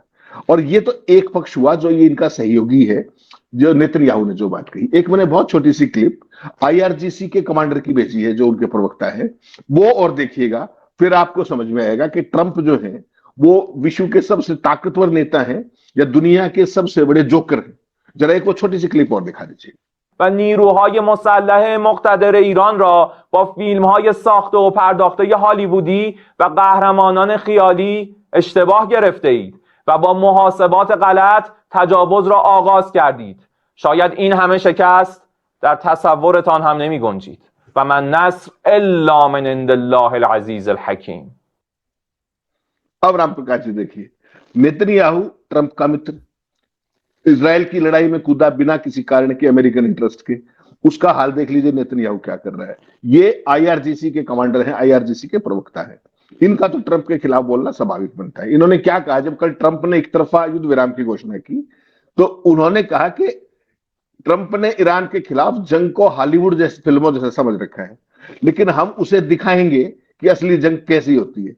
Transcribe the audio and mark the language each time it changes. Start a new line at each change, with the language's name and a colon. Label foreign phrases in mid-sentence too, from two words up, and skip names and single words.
Hindi: और ये तो एक पक्ष हुआ जो ये इनका सहयोगी है, जो नेतन्याहू ने जो बात कही। एक मैंने बहुत छोटी सी क्लिप आईआरजीसी के कमांडर की भेजी है, जो उनके प्रवक्ता है, वो और देखिएगा, फिर आपको समझ में आएगा कि ट्रंप जो है वो विश्व के सबसे ताकतवर नेता है या दुनिया के सबसे बड़े जोकर है। जरा एक वो छोटी सी क्लिप और दिखा दीजिए।
Persian: و نیروهای مسلح مقتدر ایران را با فیلم‌های ساخته و پرداخته هالیوودی و قهرمانان خیالی اشتباه گرفته اید و با محاسبات غلط تجاوز را آغاز کردید. شاید این همه شکست در تصورتان هم نمی گنجید و
Arabic: من نصر الا من عند الله العزیز الحکیم.
Hindi: अब राम प्रकाश जी देखिए, नेतन्याहू ट्रंप का मित्र, इजराइल की लड़ाई में कूदा बिना किसी कारण के,
English: American interest
Hindi: के। उसका हाल देख लीजिए नेतन्याहू क्या कर रहा है। ये आईआरजीसी के कमांडर हैं, आईआरजीसी के प्रवक्ता हैं। इनका तो ट्रंप के खिलाफ बोलना स्वाभाविक बनता है। इन्होंने क्या कहा, जब कल ट्रंप ने एक तरफा युद्ध विराम की घोषणा की तो उन्होंने कहा कि ट्रंप ने ईरान के खिलाफ जंग को हॉलीवुड जैसी फिल्मों जैसे समझ रखा है, लेकिन हम उसे दिखाएंगे कि असली जंग कैसी होती है।